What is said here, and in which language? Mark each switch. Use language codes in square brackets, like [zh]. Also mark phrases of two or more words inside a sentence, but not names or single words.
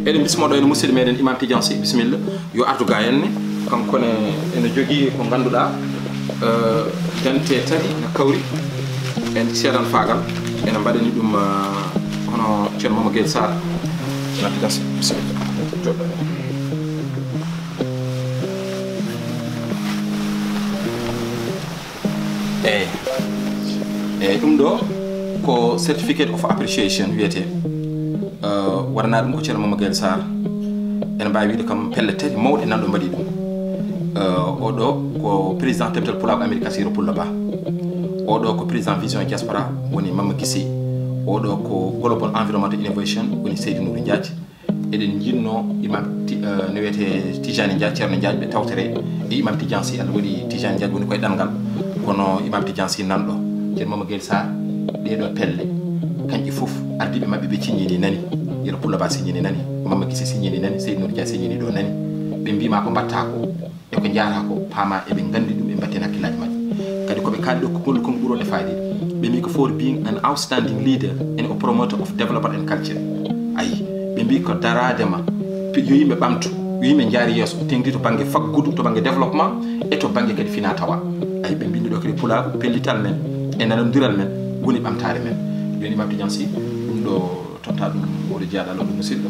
[ff] eɗen bismoɗo ene musidɗo meɗen Imam Tidiane Sy bisimilla yo ardu ga henne kankone ene jogui ko ganduɗa dente tati no kawri en seedan fagal ene mbaɗani ɗum hono ceerno Mama Gueye Sarr nattigasi bisimilla joɗɗo eyyi ɗum ɗo ko [en] certificate of appreciation [ff] wiyete waɗana ɗum ko ceerno Mama Gueye Sarr ene mbawi wiide kam pelle tati mawɗe nanɗo mbaɗi ɗum oɗo ko président teɓetel pulago Amérique Siro Pulla Ba oɗo ko président vision diaspora woni Mama Guissé oɗo ko [en] global environmental innovation [ff] woni Seydou Nourou Ndiadji eɗen jinno imam no wiyete Tijani Ndiadji ceerno Ndiadji ɓe tawtere e imam Tidiane Sy Allah waɗi Tijani Ndiadji woni koye ɗanngal kono imam Tidiane Sy nanɗo ceerno Mama Gueye Sarr ɗeɗo pelle kanƴi foof ardiɓe mabɓe ɓe ciññini nani Yero Pulla Ba signini nani Mama Guissé signini nani Seydou Nourou Ndiadji signini ɗo nani ɓe mbima ko mbatta ko e ko jaara ko paama eɓe gandi ɗum ɓe mbatten hakkillaji mabɓe kadi koɓe kaali ɗo ko gollu kon ɓuurole fayde ɓe mbi ko [en] for being an outstanding leader and a promoter of development and culture [ff] ayi ɓe mbi ko daradema yo yimɓe ɓamtu yo yimɓe jaari yeeso tengti to banggue faggudu to banggue développement e to banggue kadi fina tawa ayi ɓe mbindi ɗo kadi pulago pellital men e nanodiral men woni ɓamtare men joni Imam Tidiane Sy ɗum ɗo totta ɗum oɗo jeeyaɗalo ɗum musidɗo